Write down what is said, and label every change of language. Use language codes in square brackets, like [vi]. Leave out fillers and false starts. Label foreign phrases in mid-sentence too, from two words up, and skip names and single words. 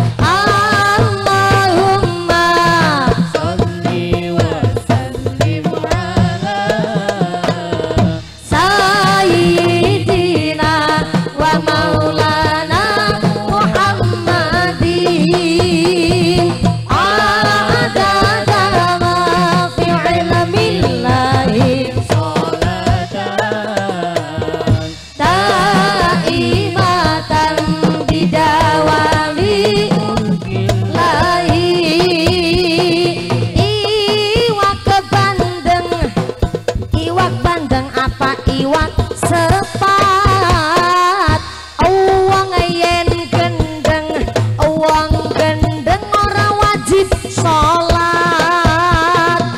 [ar] اللهم صل وسلم على سيدنا ومولانا محمد عدد ما في علم الله صلاة دائمة بدوام ملك الله. [jv] Iwak bandeng apa iwak sepat, uang yen gendeng ora wajib sholat.